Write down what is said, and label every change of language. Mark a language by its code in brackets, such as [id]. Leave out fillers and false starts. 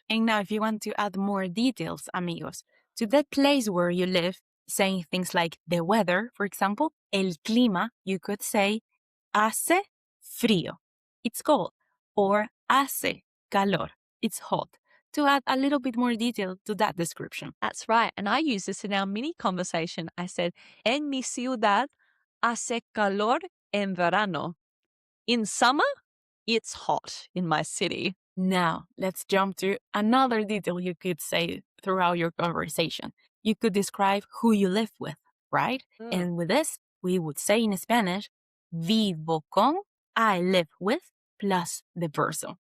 [en] And now if you want to add more details, amigos, to that place where you live, saying things like the weather, for example, [es] el clima, [en] you could say [es] hace frío. [en] It's cold. Or [es] hace calor. [en] It's hot. To add a little bit more detail to that description. That's right. And I use this in our mini conversation. I said, [es] en mi ciudad hace calor en verano. [en] In summer, it's hot in my city. Now, let's jump to another detail you could say throughout your conversation. You could describe who you live with, right? And with this, we would say in Spanish, [es] vivo con, [en] I live with, plus the person.